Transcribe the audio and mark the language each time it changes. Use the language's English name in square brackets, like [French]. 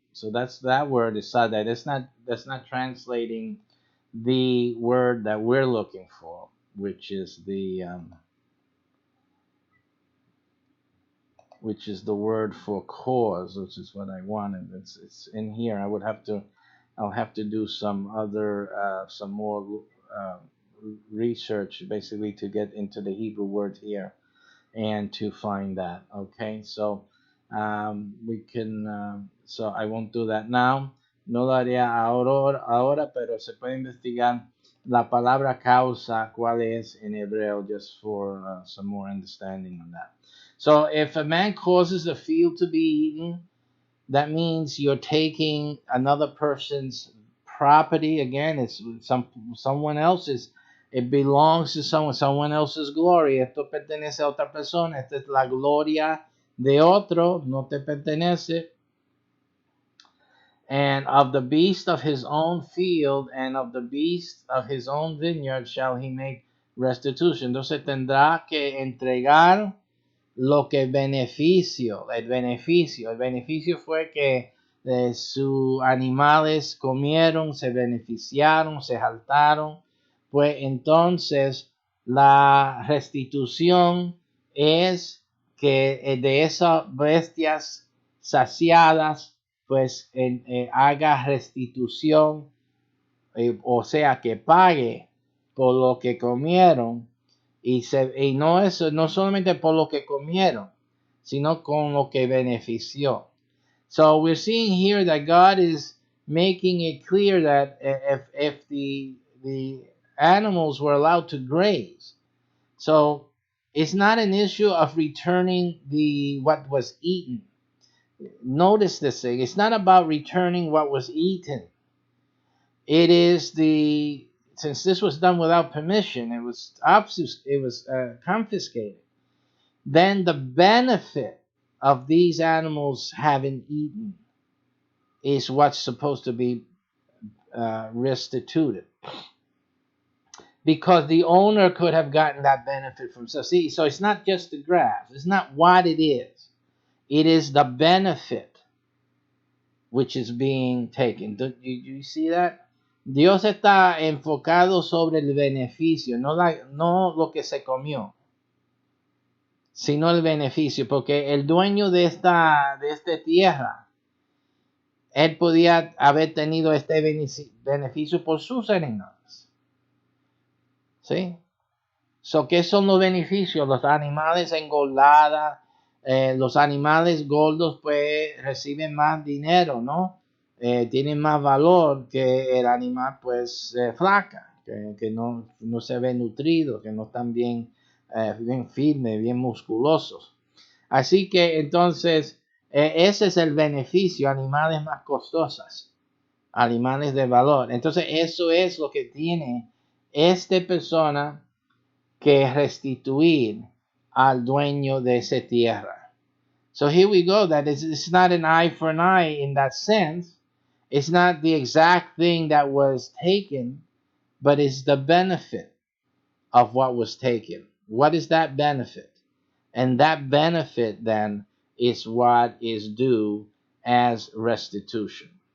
[English] So that word is sada. That's not translating the word that we're looking for, which is the word for cause, which is what I wanted. It's in here. I'll have to do some more uh, research basically to get into the Hebrew word here and to find that. Okay, so we can. So I won't do that now. [Spanish] No lo haría ahora, pero se puede investigar la palabra causa, cuál es en hebreo, [English] just for some more understanding on that. So if a man causes a field to be eaten, that means you're taking another person's property. Again, it's someone else's. It belongs to someone else's glory. [Spanish] Esto pertenece a otra persona. Esta es la gloria de otro. No te pertenece. [English] And of the beast of his own field and of the beast of his own vineyard shall he make restitution. [Spanish] Entonces tendrá que entregar lo que beneficio, el beneficio. El beneficio fue que sus animales comieron, se beneficiaron, se jaltaron. Pues entonces la restitución es que de esas bestias saciadas, pues haga restitución, o sea, que pague por lo que comieron y no eso, no solamente por lo que comieron, sino con lo que benefició. [English] So we're seeing here that God is making it clear that if the animals were allowed to graze, so it's not an issue of returning what was eaten. Notice this thing. It's not about returning what was eaten. It is since this was done without permission, it was confiscated. Then the benefit of these animals having eaten is what's supposed to be restituted, because the owner could have gotten that benefit from. So it's not just the grass. It's not what it is. It is the benefit which is being taken. Do you see that? [Spanish] Dios está enfocado sobre el beneficio, no lo que se comió, sino el beneficio, porque el dueño de esta tierra, él podía haber tenido este beneficio por sus animales. ¿Sí? ¿Qué son los beneficios? Los animales engordados, los animales gordos pues reciben más dinero, ¿no? Tienen más valor que el animal pues flaca, que no se ve nutrido, que no están bien firmes, bien musculosos. Así que entonces ese es el beneficio, animales más costosos, animales de valor. Entonces eso es lo que tiene esta persona que restituir al dueño de esa tierra. [English] So here we go, that it's not an eye for an eye in that sense. It's not the exact thing that was taken, but it's the benefit of what was taken. What is that benefit? And that benefit then is what is due as restitution.